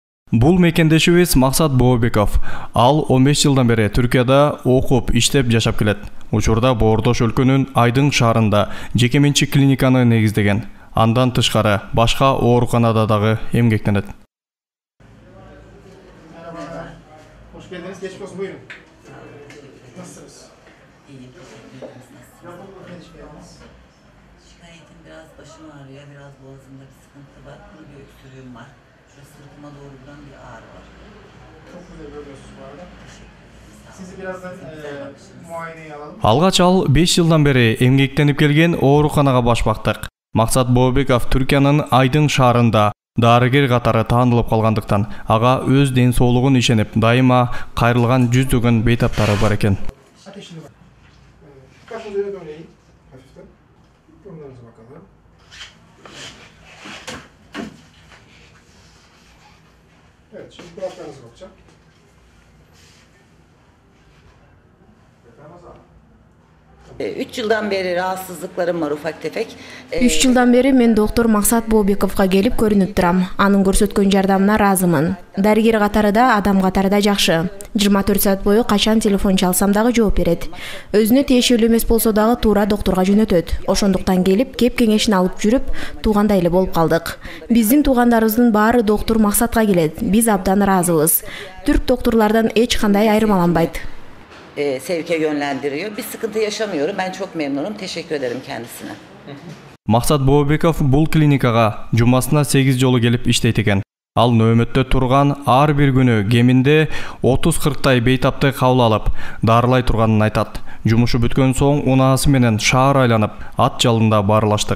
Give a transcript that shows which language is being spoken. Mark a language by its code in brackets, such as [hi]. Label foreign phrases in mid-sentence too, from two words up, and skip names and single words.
[ky] Бул мекендешибиз Максат Бообеков. Ал 15 жылдан бери Түркияда окуп, иштеп жашап келет. Учурда Боордош өлкөнүн Айдың шаарында жекеменчик клиниканы негиздеген. Андан тышкары башка ооруканада дагы эмгектенет. [tr] Hoş geldiniz. Geçmiş olsun. Buyurun. Nasılsınız? İyiyim, teşekkür ederiz. Şikayetim biraz başım ağrıyor, biraz boğazımda bir sıkıntı var. Kuru bir öksürüğüm var. Şurada sırtıma doğru giden bir ağrı var. Çok güzel görüyorsunuz bu arada. Sizi birazdan muayeneye alalım. [ky] Алгач ал 5 жылдан бери эмгектенип келген ооруканага башпактык. Максат Бообеков Түркиянын Айдың шаарында дарыгер катары таанылып калгандыктан ага өз ден соолугун ишенип, дайыма кайрылган жүздөгөн бейтаптары бар экен. [tr] Ateşini bak. Başınızı öne doğru eğin. Hafiften. Burnunuza bakalım. Evet, şimdi kulaklarınıza bakacağım. 3 yıldan beri rahatsızlıklarım var ufak tefek. [ky] 3 жылдан бери мен доктор Максат Бообековго келип көрүнүп турам. Анын көрсөткөн жардамына ыраазымын. Дарыгер катары да, адам катары да жакшы. 24 саат бою качан телефон чалсам дагы жооп берет. Өзүнө тиешелүү эмес болсо дагы туура доктурга жөнөтөт. Ошондуктан келип, кеп кеңешин алып жүрүп, туугандай эле болуп калдык. Биздин туугандарыбыздын баары доктор Максатка келет. Биз абдан ыраазыбыз. Түрк доктурлардан эч кандай айырмаланбайт. [tr] Sevke yönlendiriyor. Bir sıkıntı yaşamıyorum. Ben çok memnunum. Teşekkür ederim kendisine. [ky] Максат Бообеков бул клиникага жумасына 8 жолу келип иштейт экен. Ал нөөмөттө турган ар бир күнү кеминде 30-40 бейтапты кабыл алып, дарылай турганын айтат. Жумушу бүткөн соң унаасы менен шаар айланып, ат жалында барылаштык.